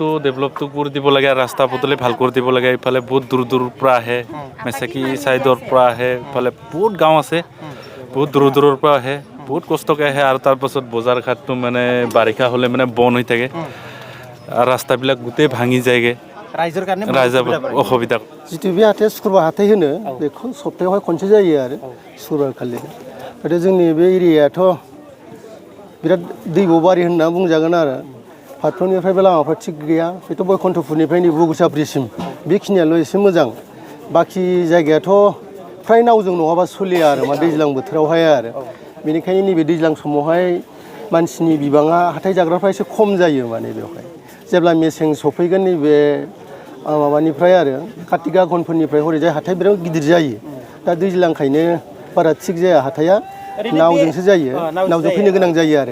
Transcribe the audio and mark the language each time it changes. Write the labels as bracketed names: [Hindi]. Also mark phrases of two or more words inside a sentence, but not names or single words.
[Assamese] ডেভেলপটো কৰি দিব লাগে আৰু ৰাস্তা পদূলি ভাল কৰি দিব লাগে ইফালে বহুত দূৰৰ পৰা আহে মেচাকি চাইডৰ পৰা আহে ইফালে বহুত গাঁও আছে বহুত দূৰৰ পৰা আহে বহুত কষ্টকৈ আহে আৰু তাৰপাছত বজাৰ ঘাটটো মানে বাৰিষা হ'লে মানে বন্ধ হৈ থাকে আৰু ৰাস্তাবিলাক গোটেই ভাঙি যায়গৈ ৰাইজৰ অসুবিধা [Bodo] जितु बे हाथाया सुकुरबार हाथाय होनो बेखौ सप्तायावहाय खनसे जायो आरो सुकुरबार खालि नाथाय जोंनि बे एरियायाथ' बिराद दैब'बारि होनना बुंजागोन आरो फारफ्रोमनिफ्रायबो लामाफ्रा थिग गैया बेथ' बैकुन्ठपुरनिफ्राय नै बगुरसाब्रिसिम बेखिनियाल' एसे मोजां बाखि जायगायाथ' फ्राय नावजों नङाबा सोलिया आरो मा दैज्लां बोथोरावहाय आरो बेनिखायनो नैबे दैज्लां समावहाय मानसिनि बिबाङा हाथाय जाग्राफ्रा एसे खम जायो माने बेवहाय जेब्ला मेसें सफैगोन नैबे माबानिफ्राय आरो कार्तिक आघनफोरनिफ्राय हरैजाय हाथाय बिराद गिदिर जायो दा दैज्लांखायनो बारा थिग जाया हाथाया नावजोंसो जायो नावजों फैनो गोनां जायो आरो